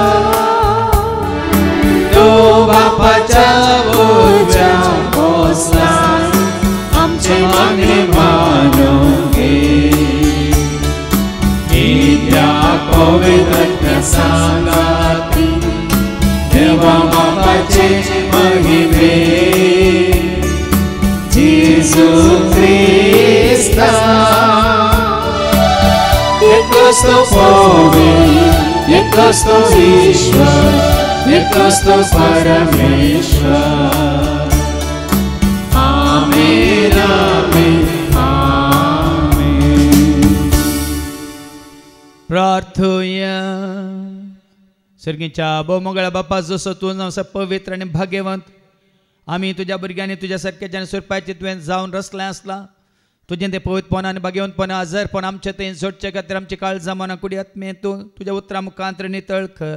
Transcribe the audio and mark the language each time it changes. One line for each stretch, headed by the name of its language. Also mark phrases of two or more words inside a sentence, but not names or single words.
Konkani: तो बापाच्या बोजा बसला आमचे मागणे मानून घे. त्या पवित्र सांगाती देवा बापाचे महिमे. येशू ख्रिस्ता एकच तो पवित्र, एकच तो ईश्वर, एकच तो परमेश्वर. आमेन आमेन आमेन. प्रार्थूया. सर्गीच्या बहुमंगळा बापा, जसो तूं असो पवित्र आनी भाग्यवंत, आमी तुज्या भुरग्यांनी तुज्या सारक्याच्या सुरपायचे तुवें जावन रचलें आसलां. तुजें तें पवित्रपण आनी भाग्यवंतपण आजारपण आमचें तें जोडचे खातीर आमची काळजां मनां कुडी आत्मे तूं तुज्या उतरां मुखांतर नितळ कर.